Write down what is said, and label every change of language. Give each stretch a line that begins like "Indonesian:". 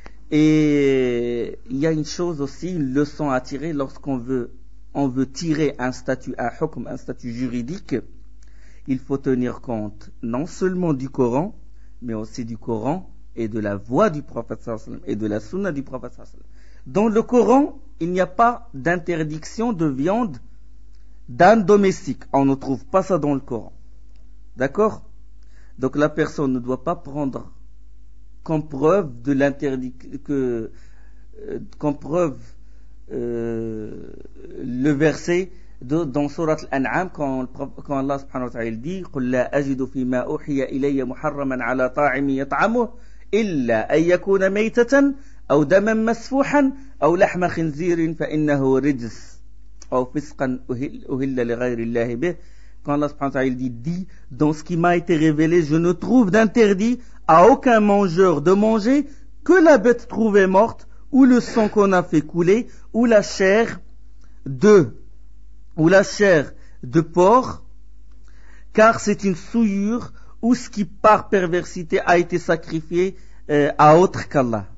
French: Et il y a une chose aussi, une leçon à tirer lorsqu'on veut, on veut tirer un statut, un hukm, un statut juridique, il faut tenir compte non seulement du Coran, mais aussi du Coran et de la voix du prophète
Arabic: sallallahu alayhi wa sallam
French: et de la sunna du prophète sallallahu alayhi wa sallam. Dans le Coran, il n'y a pas d'interdiction de viande d'âne domestique. On ne trouve pas ça dans le Coran. D'accord? Donc la personne ne doit pas prendre comme preuve de le verset dans sourate Al-An'am, quand Allah subhanahu wa ta'ala dit
Arabic: قُلْ لَا أَجِدُ فِي مَا أُحِيَ إِلَيَّ مُحَرَّمًا عَلَى طَاعِمٍ يَطْعَمُهُ إِلَّا أَنْ يَكُونَ مَيْتَةً أَوْ دَمًا مَسْفُوحًا أَوْ لَحْمَ خِنْزِيرٍ فَإِنَّهُ رِجْسٌ أَوْ فِسْقًا أُهِلَّ لِغَيْرِ اللَّهِ بِهِ
French: quand Allah
Arabic: subhanahu wa ta'ala
French: dit dans ce qui m'a été révélé, je ne trouve d'interdit à aucun mangeur de manger que la bête trouvée morte ou le sang qu'on a fait couler ou la chair de porc, car c'est une souillure ou ce qui par perversité a été sacrifié à autre qu'Allah.